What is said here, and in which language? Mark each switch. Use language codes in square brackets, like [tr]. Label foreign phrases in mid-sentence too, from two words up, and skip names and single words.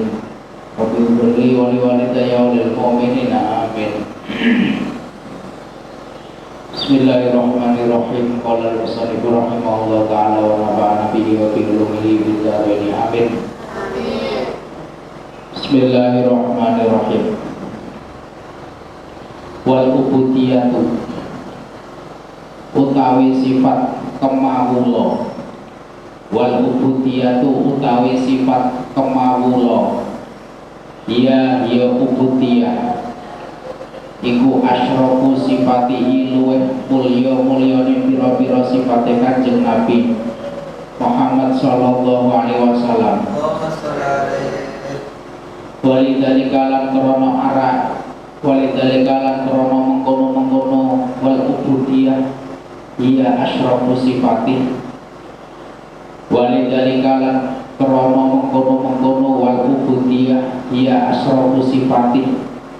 [ar] رب اغفر لي ولوالدي وللمؤمنين آمين. Bismillahirrahmanirrahim. قال المصنف رحمه الله تعالى ونفعنا به وبعلومه في الدارين آمين. Bismillahirrahmanirrahim. والعبودية [jv] utawi sifat kemawula. [ar] والعبودية [jv] utawi sifat kemawula. Ya ubudiyah iku [ar] أشرف صفاته [jv] luweh mulya-mulyane pira-pira sifate Kanjeng Nabi Muhammad [ar] صلى الله عليه وسلم. [jv] Walidhalika lan krana arah, walidhalika lan krana mengkono-mengkono [ar] والعبودية [jv] iya [ar] أشرف صفات. [jv] Walidhalika lan krana mengkono-mengkono [ar] والعبودية [jv] iya [ar] أشرف صفات.